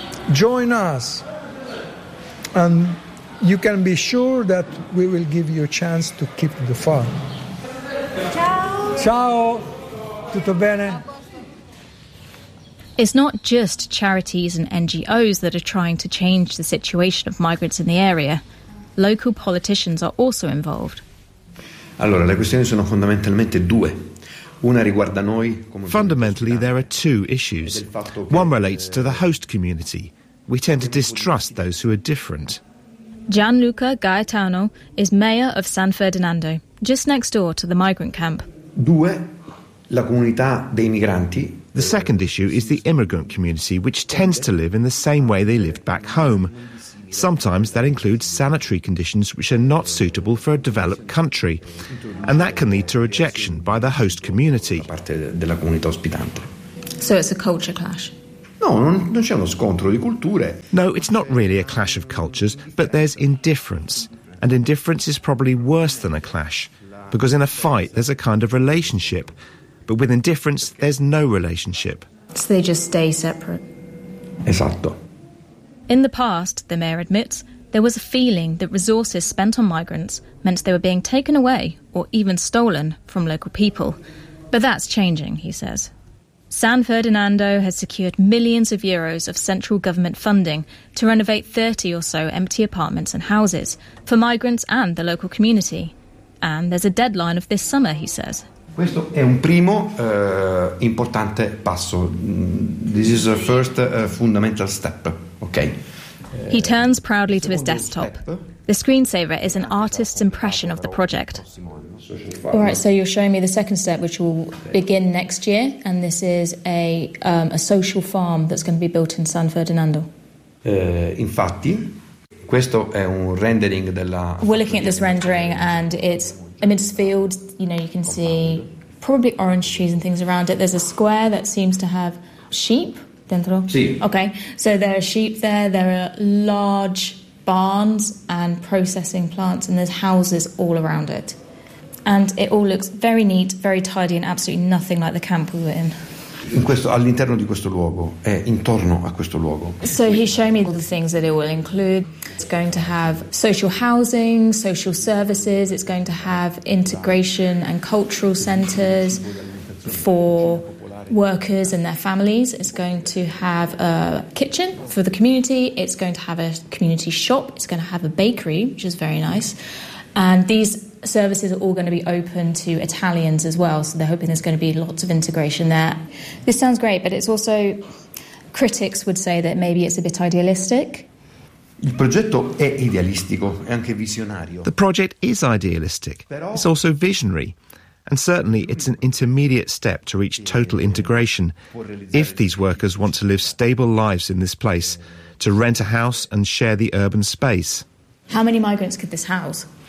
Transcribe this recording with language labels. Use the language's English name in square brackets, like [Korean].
[English] Join us, and you can be sure that we will give you a chance to keep the farm. [Italian] Ciao! Ciao! Tutto bene? [English] It's not just charities and NGOs that are trying to change the situation of migrants in the area. Local politicians are also involved. [Italian] Allora, le questioni sono fondamentalmente due. [English] Fundamentally, there are two issues. One relates to the host community. We tend to distrust those who are different. Gianluca Gaetano is mayor of San Ferdinando, just next door to the migrant camp. [Italian] Due, la comunità dei migranti. [English] The second issue is the immigrant community, which tends to live in the same way they lived back home. Sometimes that includes sanitary conditions which are not suitable for a developed country, and that can lead to rejection by the host community. So it's a culture clash. No, it's not really a clash of cultures, but there's indifference. And indifference is probably worse than a clash, because in a fight there's a kind of relationship, but with indifference there's no relationship. So they just stay separate. [Italian] Esatto. [English] In the past, the mayor admits, there was a feeling that resources spent on migrants meant they were being taken away, or even stolen, from local people. But that's changing, he says. San Ferdinando has secured millions of euros of central government funding to renovate 30 or so empty apartments and houses for migrants and the local community. And there's a deadline of this summer, he says. [Italian] Questo è un primo importante passo. [English] This is a first fundamental step, okay? He turns proudly to his desktop. The screensaver is an artist's impression of the project. All right, so you're showing me the second step, which will begin next year, and this is a social farm that's going to be built in San Ferdinando. [Italian] Infatti, questo è un rendering della... [English] We're looking at this rendering, and it's amidst fields. You know, you can see probably orange trees and things around it. There's a square that seems to have sheep dentro. [Italian] Sì. [English] Okay, so there are sheep there. There are large barns and processing plants, and there's houses all around it. And it all looks very neat, very tidy, and absolutely nothing like the camp we were in. [Italian] In questo, all'interno di questo luogo, è intorno a questo luogo. [English] So he showed me all the things that it will include. It's going to have social housing, social services. It's going to have integration and cultural centres for workers and their families. It's going to have a kitchen for the community. It's going to have a community shop. It's going to have a bakery, which is very nice. And these services are all going to be open to Italians as well, so they're hoping there's going to be lots of integration there. This sounds great, but it's also, critics would say that maybe it's a bit idealistic. [Italian] Il progetto è idealistico, è anche visionario. [English] The project is idealistic. It's also visionary. And certainly it's an intermediate step to reach total integration. If these workers want to live stable lives in this place, to rent a house and share the urban space. How many migrants could this house?